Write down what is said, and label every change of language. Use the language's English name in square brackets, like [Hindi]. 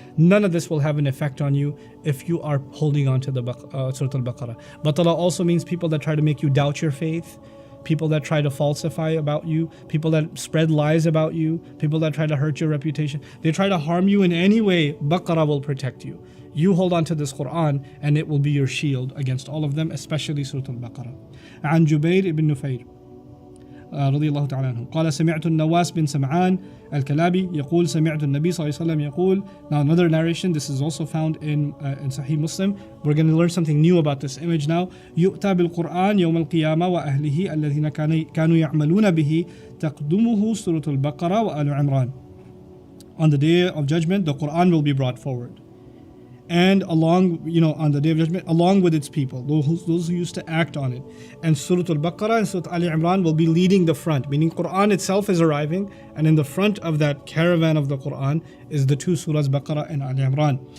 [English] None of this will have an effect on you if you are holding on to the Surah Al-Baqarah. Batala also means people that try to make you doubt your faith, people that try to falsify about you, people that spread lies about you, people that try to hurt your reputation, they try to harm you in any way, Baqarah will protect you. You hold on to this Quran and it will be your shield against all of them, especially Surah Al-Baqarah. [Arabic] عن جبير بن نفير رضي الله تعالى عنه قال سمعت النواس بن سمعان الكلابي يقول سمعت النبي صلى الله عليه وسلم يقول. [English] Now another narration, this is also found in Sahih Muslim. We're going to learn something new about this image now. [Arabic] يؤتى بالقرآن يوم القيامة وأهله الذين كانوا يعملون به تقدمه سورة البقرة وآل عمران. [English] On the day of judgment, the Quran will be brought forward. And along, on the day of judgment, along with its people, those who used to act on it. And Surah Al-Baqarah and Surah Ali Imran will be leading the front, meaning Quran itself is arriving, and in the front of that caravan of the Quran is the two surahs Baqarah and Ali Imran.